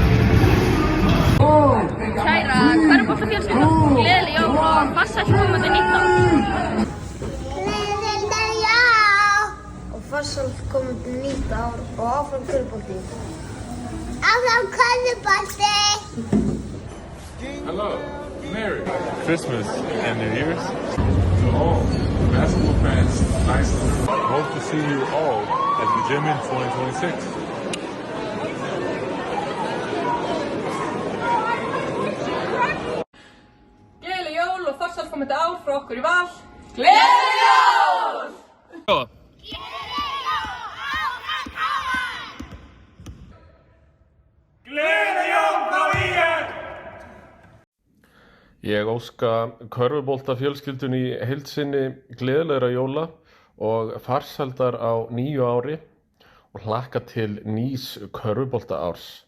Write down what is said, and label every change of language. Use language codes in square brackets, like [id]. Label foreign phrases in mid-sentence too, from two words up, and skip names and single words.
[is] Kæra körfuboltafjölskylda, gleðileg jól og farsælt komandi nýtt ár. Gleðileg jól og farsælt komandi nýtt ár og áfram körfubolti. Áfram körfubolti. [en] Hello, Merry Christmas and New Year's. To all basketball fans, Iceland. Hope to see you all at the gym in 2026. [is] Gleðileg jól og farsælt komandi ár frá okkur í Val. Gleðileg jól! Ég óska körfuboltafjölskyldunni í heild sinni gleðilegra jóla og farsældar á nýju ári og hlakka til nýs körfuboltaárs.